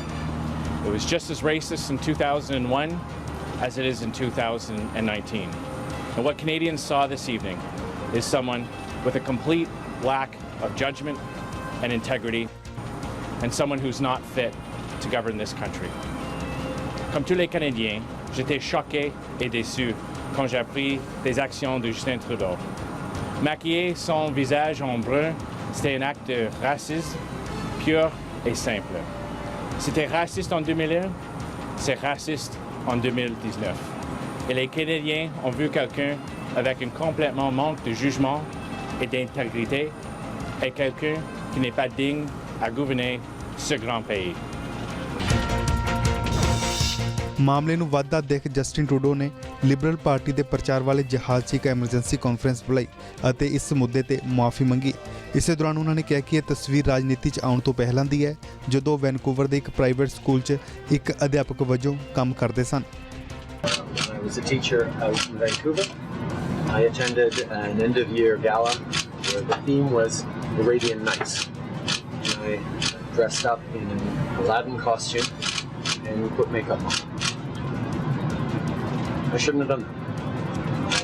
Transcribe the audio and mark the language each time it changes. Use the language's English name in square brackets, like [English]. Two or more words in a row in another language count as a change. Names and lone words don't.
[English] It was just as racist in 2001 as it is in 2019. And what Canadians saw this evening is someone with a complete lack of judgment and integrity, and someone who's not fit to govern this country. [French] Comme tous les Canadiens, j'étais choqué et déçu quand j'ai appris des actions de Justin Trudeau. Maquiller son visage en brun, c'était un acte de racisme pur et simple. C'était raciste en 2001, c'est raciste en 2019. Et les Canadiens ont vu quelqu'un avec un complètement manque de jugement et d'intégrité, et quelqu'un qui n'est pas digne à gouverner ce grand pays. [Punjabi] ਮਾਮਲੇ ਨੂੰ ਵੱਧਦਾ ਦੇਖ ਜਸਟਿਨ ਟਰੂਡੋ ਨੇ ਲਿਬਰਲ ਪਾਰਟੀ ਦੇ ਪ੍ਰਚਾਰ ਵਾਲੇ ਜਹਾਜ਼ 'ਚ ਇੱਕ ਐਮਰਜੈਂਸੀ ਕਾਨਫਰੰਸ ਬੁਲਾਈ ਅਤੇ ਇਸ ਮੁੱਦੇ ਤੇ ਮੁਆਫੀ ਮੰਗੀ। ਇਸੇ ਦੌਰਾਨ ਉਹਨਾਂ ਨੇ ਕਿਹਾ ਕਿ ਇਹ ਤਸਵੀਰ ਰਾਜਨੀਤੀ 'ਚ ਆਉਣ ਤੋਂ ਪਹਿਲਾਂ ਦੀ ਹੈ, ਜਦੋਂ ਵੈਨਕੂਵਰ ਦੇ ਇੱਕ ਪ੍ਰਾਈਵੇਟ ਸਕੂਲ 'ਚ ਇੱਕ ਅਧਿਆਪਕ ਵਜੋਂ ਕੰਮ ਕਰਦੇ ਸਨ। [English] I was a teacher out in Vancouver. I attended an end-of-year gala where the theme was Arabian Nights. And I dressed up in an Aladdin costume and put makeup on. I shouldn't have done that.